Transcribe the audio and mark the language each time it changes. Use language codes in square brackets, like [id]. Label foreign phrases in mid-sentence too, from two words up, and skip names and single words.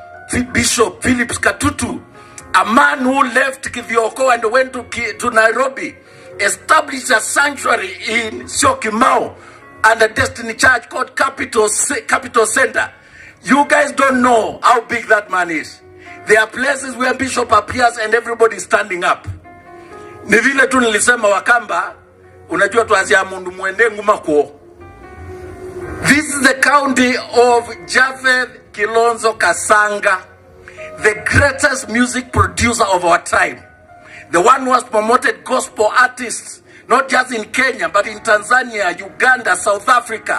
[en] Bishop Phillips Katutu, a man who left Kithioko and went to Nairobi, established a sanctuary in Syokimau and a Destiny Church called Capital Center. You guys don't know how big that man is. There are places where Bishop appears and everybody is standing up. [sw] Ni vile tu nilisema Wakamba, unajua tuanzia [kam] mundu muende nguma kuo. [en] This is the county of Japheth Kilonzo Kasanga, the greatest music producer of our time. The one who has promoted gospel artists, not just in Kenya, but in Tanzania, Uganda, South Africa.